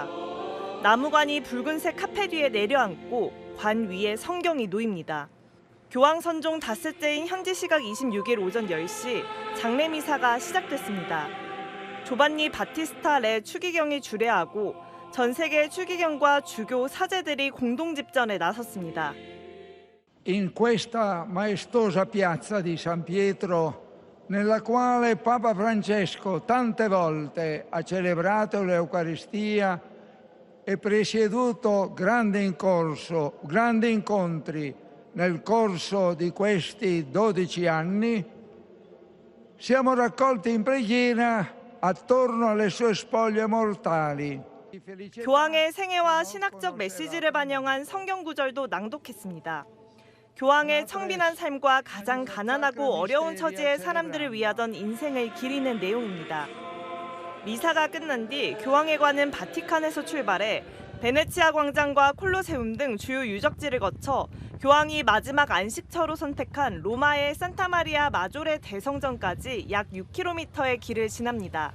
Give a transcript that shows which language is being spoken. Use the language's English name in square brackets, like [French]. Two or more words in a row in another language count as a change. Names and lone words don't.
[Korean] 나무관이 붉은색 카펫 위에 내려앉고 관 위에 성경이 놓입니다. 교황 선종 닷새째인 현지 시각 26일 오전 10시 장례미사가 시작됐습니다. 조반니 바티스타 레 추기경이 주례하고 전 세계 추기경과 주교 사제들이 공동 집전에 나섰습니다. [Italian] In questa maestosa piazza di San Pietro, nella quale Papa Francesco tante volte ha celebrato l'Eucaristia e presieduto grandi incontri nel corso di questi 12 anni, siamo raccolti in preghiera attorno alle sue spoglie mortali. [Korean] 교황의 생애와 신학적 메시지를 반영한 성경 구절도 낭독했습니다. 교황의 청빈한 삶과 가장 가난하고 어려운 처지의 사람들을 위하던 인생을 기리는 내용입니다. 미사가 끝난 뒤 교황의 관은 바티칸에서 출발해 베네치아 광장과 콜로세움 등 주요 유적지를 거쳐 교황이 마지막 안식처로 선택한 로마의 산타마리아 마조레 대성전까지 약 6km의 길을 지납니다.